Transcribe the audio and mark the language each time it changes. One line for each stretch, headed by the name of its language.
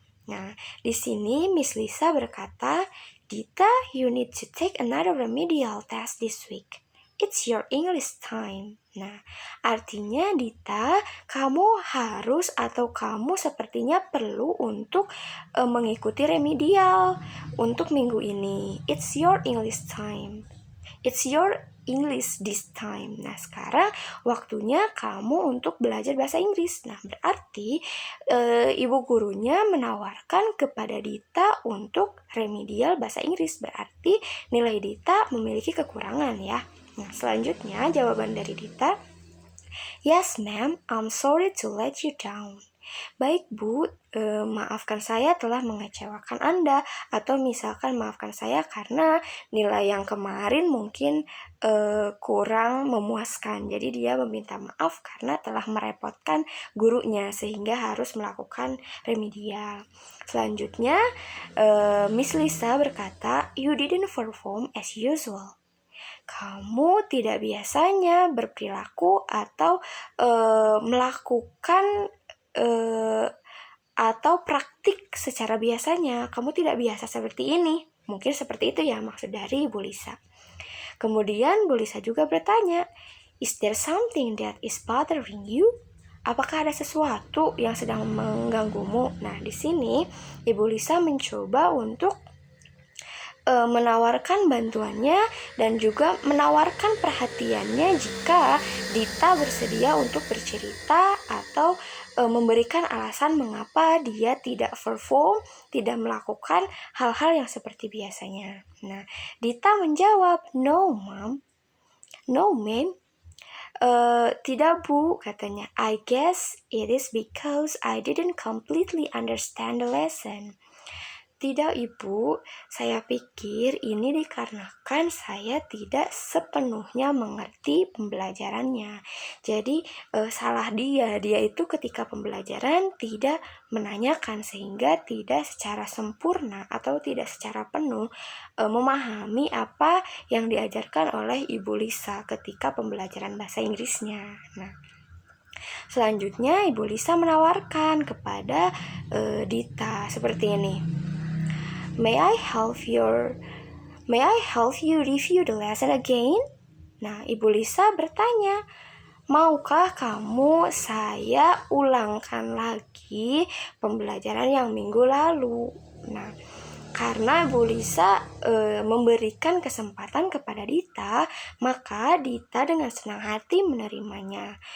Indonesian: Nah, di sini Miss Lisa berkata,
English: Dita, you need to take another remedial test this week. It's your English time.
Indonesian: Nah, artinya Dita, kamu harus atau kamu sepertinya perlu untuk mengikuti remedial untuk minggu ini.
English: It's your English time. It's your English this time.
Indonesian: Nah, sekarang waktunya kamu untuk belajar bahasa Inggris. Nah, berarti ibu gurunya menawarkan kepada Dita untuk remedial bahasa Inggris. Berarti nilai Dita memiliki kekurangan ya. Nah, selanjutnya jawaban dari
English: Dita, yes ma'am, I'm sorry to let you down.
Indonesian: Baik Bu, maafkan saya telah mengecewakan Anda, atau misalkan maafkan saya karena nilai yang kemarin mungkin kurang memuaskan. Jadi dia meminta maaf karena telah merepotkan gurunya sehingga harus melakukan remedial. Selanjutnya Miss Lisa berkata,
English: you didn't perform as usual.
Indonesian: Kamu tidak biasanya berperilaku atau melakukan atau praktik secara biasanya. Kamu tidak biasa seperti ini. Mungkin seperti itu ya maksud dari Ibu Lisa. Kemudian Bu Lisa juga bertanya,
English: is there something that is bothering you?
Indonesian: Apakah ada sesuatu yang sedang mengganggumu? Nah, di sini Ibu Lisa mencoba untuk menawarkan bantuannya dan juga menawarkan perhatiannya jika Dita bersedia untuk bercerita atau memberikan alasan mengapa dia tidak perform, tidak melakukan hal-hal yang seperti biasanya. Nah, Dita menjawab,
English: no ma'am, no ma'am.
Indonesian: Tidak Bu, katanya.
English: I guess it is because I didn't completely understand the lesson.
Indonesian: Tidak Ibu, saya pikir ini dikarenakan saya tidak sepenuhnya mengerti pembelajarannya. Jadi salah dia itu ketika pembelajaran tidak menanyakan sehingga tidak secara sempurna atau tidak secara penuh memahami apa yang diajarkan oleh Ibu Lisa ketika pembelajaran bahasa Inggrisnya. Nah, selanjutnya Ibu Lisa menawarkan kepada Dita seperti ini.
English: May I help you review the lesson again?
Indonesian: Nah, Ibu Lisa bertanya, maukah kamu saya ulangkan lagi pembelajaran yang minggu lalu? Nah, karena Ibu Lisa memberikan kesempatan kepada Dita, maka Dita dengan senang hati menerimanya.